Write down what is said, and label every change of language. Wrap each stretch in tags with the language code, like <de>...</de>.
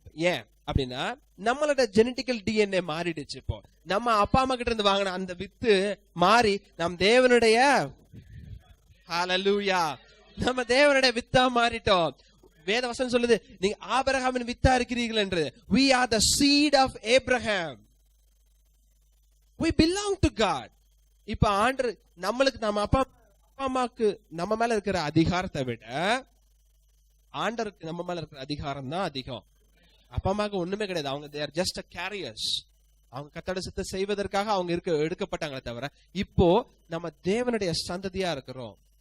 <ta>ஏன் அப்படின்னா, நம்மளோட ஜெனடிக்கல் டிஎன்ஏ மாறிடுச்சு. இப்போ நம்ம அப்பா அம்மா கிட்ட இருந்து வாங்கின அந்த வித்து மாறி நம் தேவனுடைய, ஹல்லேலூயா, நம்ம தேவனுடைய வித்தா மாறிட்டோம். வேத வசனம் சொல்லுது, நீங்க ஆபிரகாமின் வித்தா இருக்கிறீர்கள் என்று.</ta> <en>We are the seed of Abraham. We belong to God.</en> <ta>இப்ப ஆண்டவர் நம்மளுக்கு, நம்ம அப்பா அம்மாக்கு நம்ம மேல இருக்கிற அதிகாரத்தை விட ஆண்டவருக்கு நம்ம மேல இருக்கிற அதிகாரம் தான் அதிகம். அப்பா அம்மாவுக்கு ஒண்ணுமே கிடையாது, அவங்க</ta> <en>they are just a carriers.</en> <ta>அவங்க கர்த்தருடைய சித்தத்தை செய்வதற்காக அவங்க எடுக்கப்பட்டாங்களே தவிர, இப்போ நம்ம தேவனுடைய சந்ததியா இருக்கிறோம்.</ta>